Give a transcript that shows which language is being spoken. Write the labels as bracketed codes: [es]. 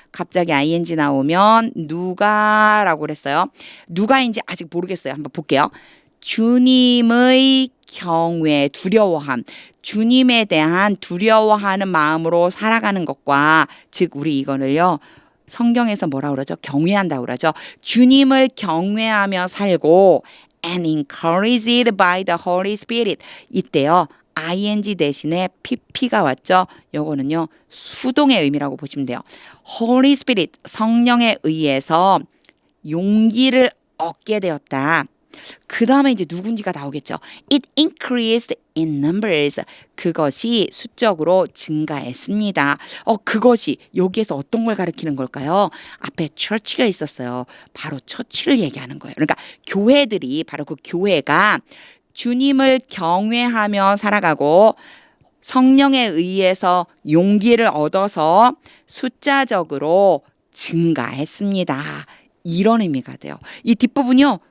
[ko] 갑자기 ing 나오면 누가라고 그랬어요. 누가인지 아직 모르겠어요. 한번 볼게요. 주님의 경외, 두려워함. 주님에 대한 두려워하는 마음으로 살아가는 것과 즉 우리 이거를요. 성경에서 뭐라 그러죠? 경외한다고 그러죠. 주님을 경외하며 살고 [en] and encouraged by the Holy Spirit. [ko] 이때요. ing 대신에 pp가 왔죠. 요거는요. 수동의 의미라고 보시면 돼요. Holy Spirit, 성령에 의해서 용기를 얻게 되었다. 그 다음에 이제 누군지가 나오겠죠. [en] It increased in numbers. [ko] 그것이 수적으로 증가했습니다. 그것이 여기에서 어떤 걸 가리키는 걸까요? 앞에 church가 있었어요. 바로 처치를 얘기하는 거예요. 그러니까 교회들이 바로 그 교회가 주님을 경외하며 살아가고 성령에 의해서 용기를 얻어서 숫자적으로 증가했습니다. 이런 의미가 돼요. 이 뒷부분이요.